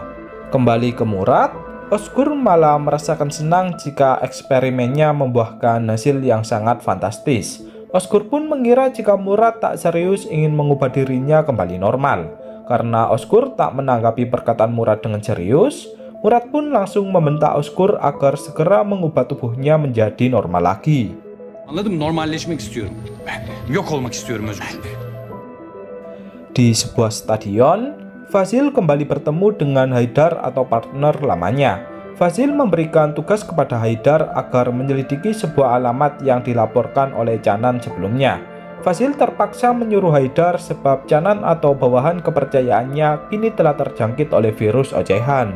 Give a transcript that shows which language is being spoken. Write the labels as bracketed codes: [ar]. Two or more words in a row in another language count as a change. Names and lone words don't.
[id] Kembali ke Murad, Osgur malah merasakan senang jika eksperimennya membuahkan hasil yang sangat fantastis. Osgur pun mengira jika Murad tak serius ingin mengubah dirinya kembali normal. Karena Osgur tak menanggapi perkataan Murad dengan serius, Murad pun langsung membentak Osgur agar segera mengubah tubuhnya menjadi normal lagi. [tr] Anladım, normalleşmek istiyorum. Yok olmak istiyorum Özgür. [id] Di sebuah stadion, Fazil kembali bertemu dengan Haidar atau partner lamanya. Fazil memberikan tugas kepada Haidar agar menyelidiki sebuah alamat yang dilaporkan oleh Canan sebelumnya. Fazil terpaksa menyuruh Haidar sebab Canan atau bawahan kepercayaannya kini telah terjangkit oleh virus ocehan.